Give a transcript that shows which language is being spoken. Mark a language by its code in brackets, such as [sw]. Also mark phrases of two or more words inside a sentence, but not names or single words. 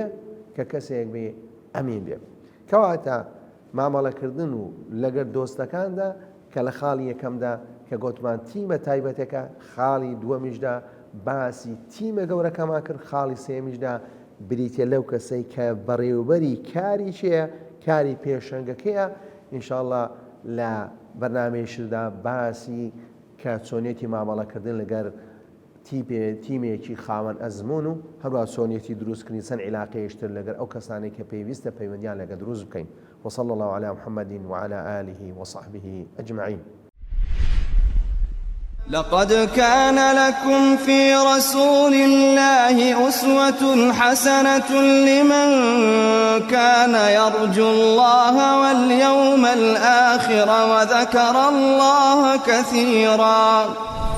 [ckb] کە کەسێک بێ ئەمین بێ کەواتە مامەڵەکردن و لەگەر دۆستەکاندا کە لە خاڵی یەکەمدا کە گوتمان تیمە تایبەتەکە خاڵی دووەمیشدا باسی تیمە گەورەکەمان کرد خاڵی سێمیشدا بریتە لەو کەسەی کە بەڕێوەبەری کاری چیە کاری پێشەنگەکەیە ئینشاءڵڵا لە بەرنامەیەشدا باسی کە چۆنیەتی مامەڵەکردن لەگەر تیمێکی خاوەن ئەزمون و هەروە چۆنیەتی دروستکردنی چەند عیلاقەیەشتر لەگەر ئەو کەسانێک کە پێویستە پەیوەندیان لەگە دروست بکەین [ar] وصلى الله على محمد وعلى آله وصحبه أجمعين لقد كان لكم في رسول الله أسوة حسنة لمن كان يرجو الله واليوم الآخر وذكر الله كثيرا